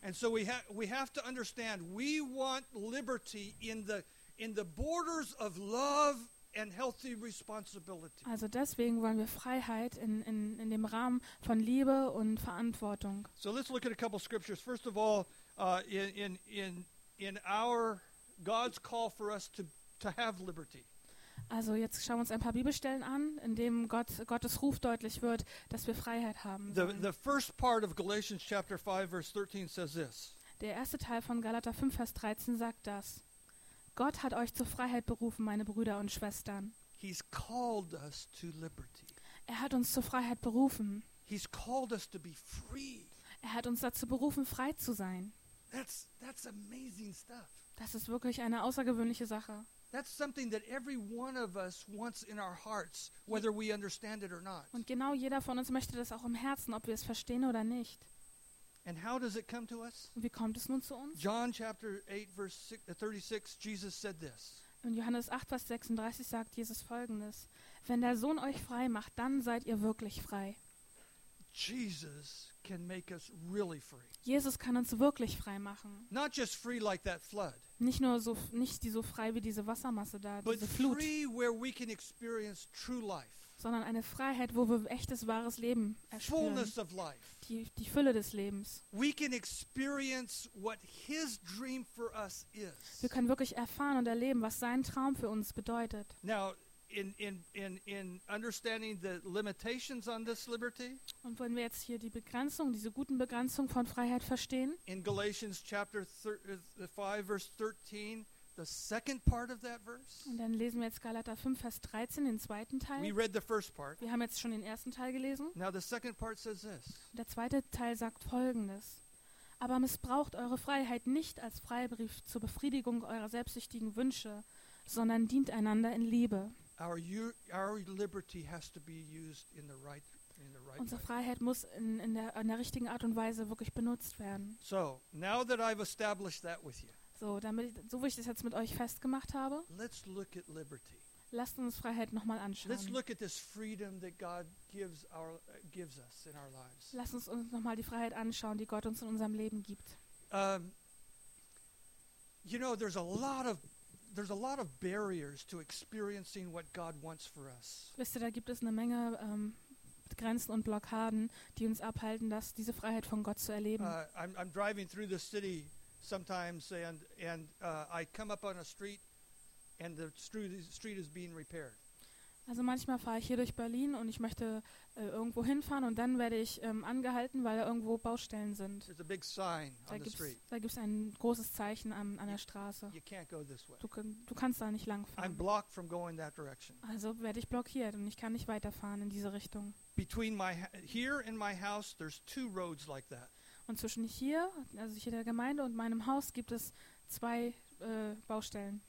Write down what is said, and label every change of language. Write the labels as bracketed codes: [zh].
[en] And so we have to understand, we want liberty in the borders of love and healthy responsibility. [de] Also deswegen wollen wir Freiheit in dem Rahmen von Liebe und Verantwortung. [en] So let's look at a couple of scriptures. First of all, in our God's call for us to have liberty. [de] Also jetzt schauen wir uns ein paar Bibelstellen an, in dem Gottes Ruf deutlich wird, dass wir Freiheit haben. [en] The first part of Galatians chapter 5 verse 13 says this. [de] Der erste Teil von Galater 5 Vers 13 sagt das. Gott hat euch zur Freiheit berufen, meine Brüder und Schwestern. [en] He's called us to liberty. [de] Er hat uns zur Freiheit berufen. [en] He's called us to be free. [de] Er hat uns dazu berufen, frei zu sein. [en] That's amazing stuff. [de] Das ist wirklich eine außergewöhnliche Sache. [en] That's something that every one of us wants in our hearts, whether we understand it or not. [de] Und genau jeder von uns möchte das auch im Herzen, ob wir es verstehen oder nicht. [en] And how does it come to us? [de] Wie kommt es nun zu uns? [en] John chapter 8 verse 36, Jesus said this. [de] In Johannes 8 Vers 36 sagt Jesus folgendes: Wenn der Sohn euch frei macht, dann seid ihr wirklich frei. [en] Jesus can make us really free. [de] Jesus kann uns wirklich frei machen. [en] Not just free like that flood. [de] Nicht nur so, nicht so frei wie diese Wassermasse da, diese [en] but [de] Flut. [en] But free where we can experience true life. [de] Sondern eine Freiheit, wo wir echtes, wahres Leben erspüren. [en] Fullness of life. [de] Die Fülle des Lebens. [en] We can experience what his dream for us is. [de] Wir können wirklich erfahren und erleben, was sein Traum für uns bedeutet. [en] Now, in understanding the limitations on this liberty. [de] Und wenn wir jetzt hier die Begrenzung, diese guten Begrenzung von Freiheit verstehen. [en] In Galatians chapter 5 verse 13. The second part of that verse. [de] Und dann lesen wir jetzt Galater 5, Vers 13, den zweiten Teil. [en] We read the first part. [de] Wir haben jetzt schon den ersten Teil gelesen. [en] Now the second part says this. [de] Und der zweite Teil sagt folgendes: Aber missbraucht eure Freiheit nicht als Freibrief zur Befriedigung eurer selbstsüchtigen Wünsche, sondern dient einander in Liebe. [en] Our liberty has to be used in the right way. [de] Unsere Freiheit muss in der richtigen Art und Weise wirklich benutzt werden. [en] So, now that I've established that with you. [de] So, damit, so wie ich das jetzt mit euch festgemacht habe, [en] let's look at liberty. [de] Lasst uns Freiheit nochmal anschauen. [en] Let's look at this freedom that God gives us in our lives. [de] Lasst uns nochmal die Freiheit anschauen, die Gott uns in unserem Leben gibt. [en] You know, there's a lot of barriers to experiencing what God wants for us. [de] Wisst ihr, da gibt es eine Menge Grenzen und Blockaden, die uns abhalten, dass diese Freiheit von Gott zu erleben. [en] I'm driving through the city sometimes and I come up on a street and the street is being repaired. [de] Also manchmal fahre ich hier durch Berlin und ich möchte irgendwo hinfahren und dann werde ich angehalten, weil da irgendwo Baustellen sind. [en] There's a big sign on the street. [de] Da gibt's ein großes Zeichen an der Straße. [en] You can't go this way. [de] Du kannst da nicht lang fahren. [en] I'm blocked from going that direction. [de] Also werde ich blockiert und ich kann nicht weiterfahren in diese Richtung. [en] Between my here and my house there's two roads like that. [de] Und zwischen hier, also hier der Gemeinde und meinem Haus gibt es zwei Baustellen.